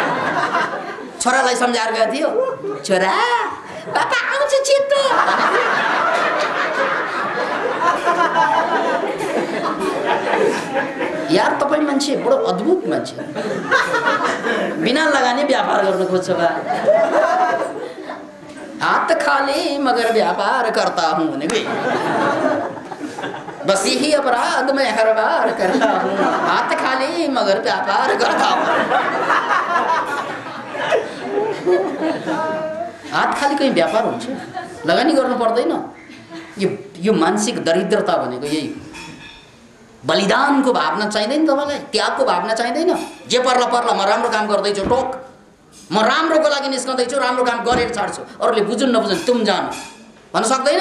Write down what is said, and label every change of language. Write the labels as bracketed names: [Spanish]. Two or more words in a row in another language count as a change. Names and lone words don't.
[Nepali] छोरालाई सम्झाएर गएको थियो, छोरा पापा आउँछ छिटो। यार तपाईँ मान्छे बडो अद्भुत मान्छे, बिना लगानी व्यापार गर्न खोज्छ बा। [Hindi] हात खाली मगर व्यापार करता हूँ भनेको बस यही अपराध मैं हर बार करता हूँ, हात खाली मगर व्यापार करता हूँ। [Nepali] हात खाली कहीं व्यापार हुन्छ? लगानी गर्नु पर्दैन। यो मानसिक दरिद्रता भनेको यही। बलिदानको भावना चाहिँदैन तपाईँलाई, त्यागको भावना चाहिँदैन। जे पर्ला पर्ला म राम्रो काम गर्दैछु, टोक म राम्रोको लागि निस्कँदैछु, राम्रो काम गरेर छाड्छु, अरूले बुझुन् नबुझुन् तुम जानु भन्न सक्दैन।